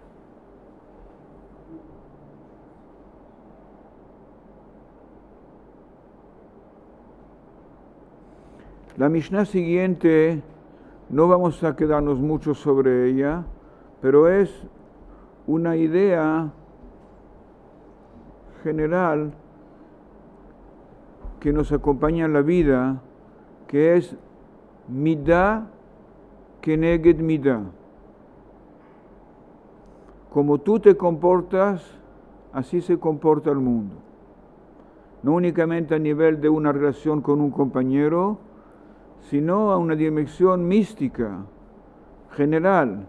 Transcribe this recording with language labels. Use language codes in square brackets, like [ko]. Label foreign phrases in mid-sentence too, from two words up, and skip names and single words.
[es] La Mishnah siguiente, no vamos a quedarnos mucho sobre ella, pero es una idea general que nos acompaña en la vida, que es [he] מידה כנגד מידה. [es] Como tú te comportas, así se comporta el mundo. No únicamente a nivel de una relación con un compañero, sino a una dimensión mística, general.